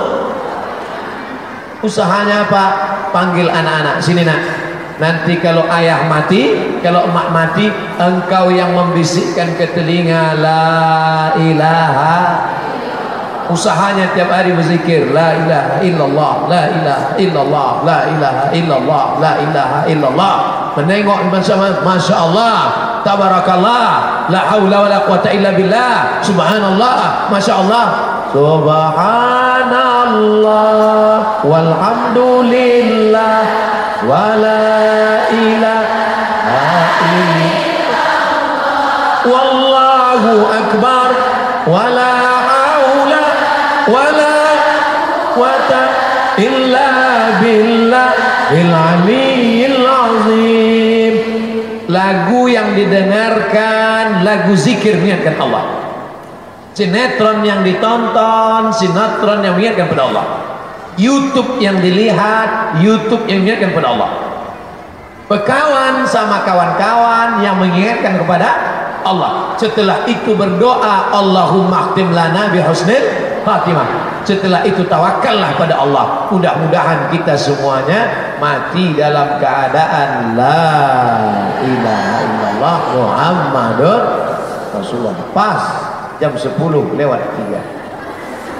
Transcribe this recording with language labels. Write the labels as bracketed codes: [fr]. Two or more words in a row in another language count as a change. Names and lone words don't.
[id] Usahanya apa? Panggil anak-anak, sini nak. Nanti kalau ayah mati, kalau emak mati, engkau yang membisikkan ke telinga [ar] لا إله. [id] Usahanya tiap hari berzikir [ar] لا إله إلا الله, لا إله إلا الله, لا إله إلا الله, لا إله إلا الله. [id] Menengok [ar] ما شاء الله, تبارك الله، لا حول ولا قوة إلا بالله، سبحان الله، ما شاء الله, سبحان الله، والحمد لله، ولا إله إلا الله، والله أكبر، ولا حول ولا قوة إلا بالله العلي العظيم. [id] Lagu yang didengarkan lagu zikir mengingatkan Allah. Sinetron yang ditonton sinetron yang mengingatkan pada Allah. YouTube yang dilihat YouTube yang mengingatkan kepada Allah. Berkawan sama kawan-kawan yang mengingatkan kepada Allah. Setelah itu berdoa, [ar] اللهم اختم لنا بحسن الخاتمة. [id] Setelah itu tawakallah pada Allah. Mudah-mudahan kita semuanya mati dalam keadaan [ar] لا إله إلا الله محمد رسول الله. [id] Pas jam 10 lewat 3.